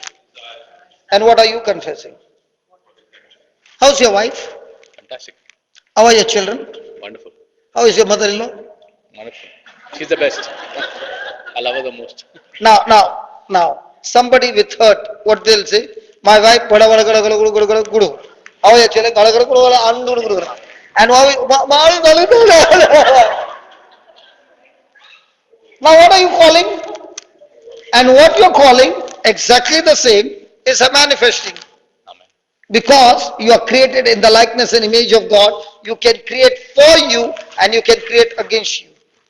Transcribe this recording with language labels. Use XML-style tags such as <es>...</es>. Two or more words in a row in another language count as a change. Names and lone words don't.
<en>And what are you confessing? How's your wife? Fantastic. How are your children? Wonderful. How is your mother-in-law? Wonderful. She's the best. I love her the most. Now, somebody with hurt, what they'll say? My wife, bada bada gada gada gada gada gada gada. How are your children? Gada gada gada gada andu gada gada. And now what are you calling? And what you're calling, exactly the same, is a manifesting. Amen. Because you are created in the likeness and image of God, you can create for you and you can create against you.</en>